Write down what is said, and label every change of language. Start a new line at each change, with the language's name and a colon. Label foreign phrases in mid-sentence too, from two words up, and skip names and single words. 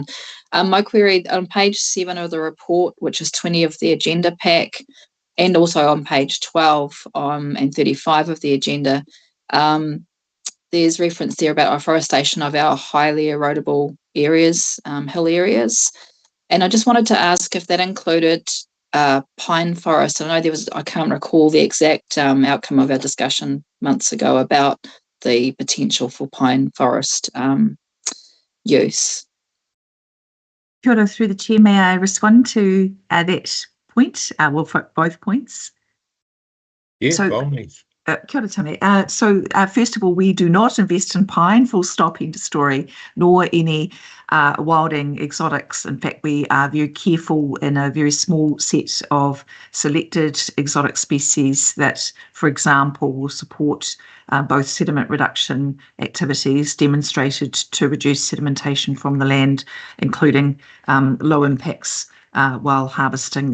English: My query on page 7 of the report, which is 20 of the agenda pack, and also on page 12 and 35 of the agenda, there's reference there about afforestation of our highly erodible areas, hill areas. And I just wanted to ask if that included pine forest. I know I can't recall the exact outcome of our discussion months ago about the potential for pine forest use.
Māori: Kia ora,
English: through the chair, may I respond to that point? For both points. Yes, by all means.
Māori: Kia ora, Tame.
English: So first of all, we do not invest in pine, full stop, end of story, nor any wilding exotics. In fact, we are very careful in a very small set of selected exotic species that, for example, will support both sediment reduction activities demonstrated to reduce sedimentation from the land, including low impacts while harvesting.